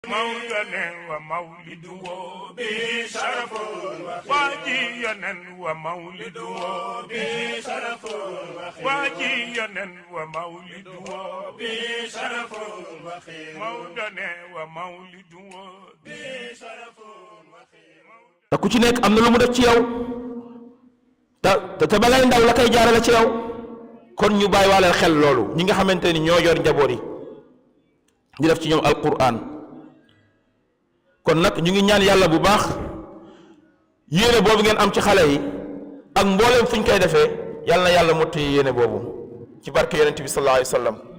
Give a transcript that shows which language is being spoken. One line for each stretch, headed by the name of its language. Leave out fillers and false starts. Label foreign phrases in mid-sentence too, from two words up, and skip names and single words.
Arabic: مولانا ومولده بشرف واجينا ومولده بشرف واجينا ومولده بشرف مولانا ومولده بشرف
Wolof: te ku ci nekk am na lu mu def ci yow te ba ngay ndaw la koy jaarale ci yow kon ñu bàyyi waaleel xel loolu ñi nga xamante ni ñoo yor njaboot yi di def ci ñoom alquran kon nag ñu ngi ñaan yàlla bu baax yéene boobu ngeen am ci xale yi ak mbooleem fu ñu koy defee yàlla na yàlla motti yéene boobu ci barke yonent bi
Arabic: صلى الله عليه وسلم